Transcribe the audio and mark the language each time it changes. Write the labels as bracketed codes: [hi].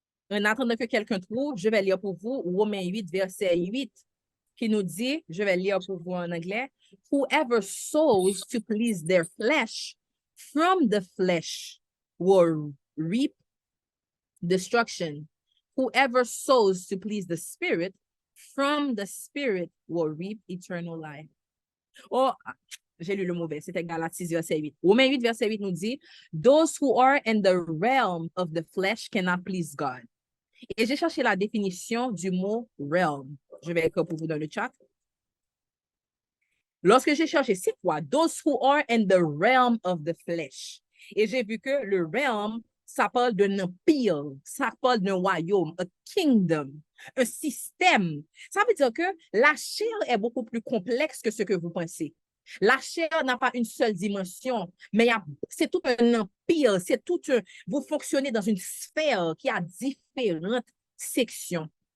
[fr] En attendant que quelqu'un trouve, je vais lire pour vous Romains 8, verset 8, qui nous dit, je vais lire pour vous en anglais, [en] whoever sows to please their flesh, from the flesh will reap destruction. Whoever sows to please the Spirit, from the Spirit will reap eternal life. [fr] Oh, j'ai lu le mauvais, c'était Galates 6, verset 8. Romains 8, verset 8 nous dit, [en] those who are in the realm of the flesh cannot please God. [fr] Et j'ai cherché la définition du mot realm. Je vais écrire pour vous dans le chat. Lorsque j'ai cherché, c'est quoi? [en] Those who are in the realm of the flesh. [fr] Et j'ai vu que le realm, ça parle d'un empire, ça parle d'un royaume, a kingdom, un système. Ça veut dire que la chair est beaucoup plus complexe que ce que vous pensez. La chair n'a pas une seule dimension, mais c'est tout un empire, vous fonctionnez dans une sphère qui a différentes sections.